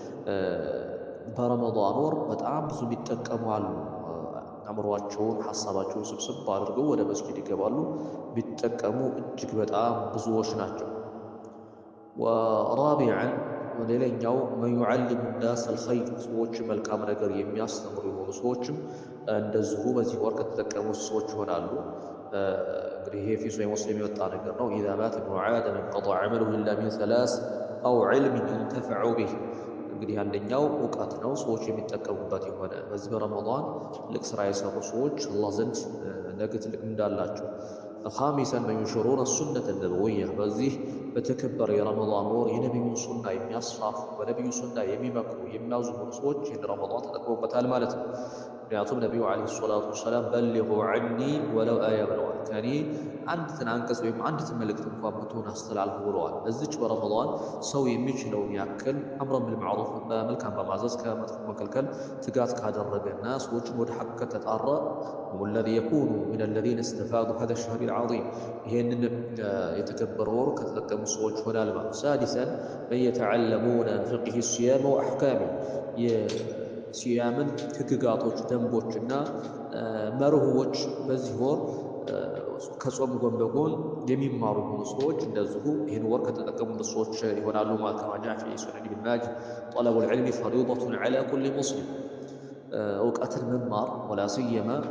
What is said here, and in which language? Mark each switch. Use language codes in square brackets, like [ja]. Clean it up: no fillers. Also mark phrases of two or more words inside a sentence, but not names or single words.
[am] በረመዳን ወር በጣም ብዙ የሚጠቀሙ አሉ። አእምሯቸውን ሐሳባቸውን ስብስብ አድርገው ወደ መስጂድ ይገባሉ። ቢጠቀሙ እጅግ በጣም ብዙዎች ናቸው። ወራቢዐን ሌላኛው [ar] من يعلم الناس الخير [am] ሰዎችን መልካም ነገር የሚያስተምሩ የሆኑ ሰዎችም እንደዚሁ በዚህ ወር ከተጠቀሙት ሰዎች ይሆናሉ። እንግዲህ ይሄ ፊ ሶሒህ ሙስሊም የወጣ ነገር ነው። [ar] إذا مات ابن آدم انقطع عمله إلا من ثلاث أو علم ينتفع به [am] እንግዲህ አንደኛው እውቀት ነው፣ ሰዎች የሚጠቀሙበት የሆነ በዚህ በረመዳን ትልቅ ስራ የሰሩ ሰዎች አላህ ዘንድ ነገ ትልቅ ምንዳ አላቸው። [ar] خامسا من ينشرون السنة النبوية [am] በዚህ በተከበረ የረመዳን ወር የነቢዩን ሱና የሚያስፋፉ በነቢዩ ሱና የሚመክሩ የሚያዙ የሆኑ ሰዎች ይህን ረመዳን ተጠቅመውበታል ማለት ነው። ምክንያቱም ነቢዩ [ar] عليه الصلاة والسلام بلغوا عني ولو [am] አያ ብለዋል። ከኔ አንዲትን አንቀጽ ወይም አንዲትን መልእክት እንኳን ብትሆን አስተላልፉ ብለዋል። በዚች በረመዳን ሰው የሚችለውን ያክል [ar] أمرا بالمعروف [am] በመልካም በማዘዝ ከመጥፎ መከልከል ትጋት ካደረገና ሰዎችን ወደ ሐቅ ከተጣራ [ar] هم الذي يكونوا من الذين استفادوا هذا الشهر العظيم [am] ይሄንን የተከበረ ወር ከተጠቀሙ ሰዎች ሆናል ማለት። [ar] سادسا من يتعلمون فقه الصيام وأحكام [am] የሲያምን ህግጋቶች ደንቦችና መርሆዎች በዚህ ወር ከጾም ጎን በጎን የሚማሩ የሆኑ ሰዎች እንደዚሁ ይህን ወር ከተጠቀሙበት ሰዎች ይሆናሉ ማለት [ar] كما جاء في سنن ابن ماجه طلب العلم فريضة على كل مسلم [am] እውቀትን መማር [ar] ولا سيما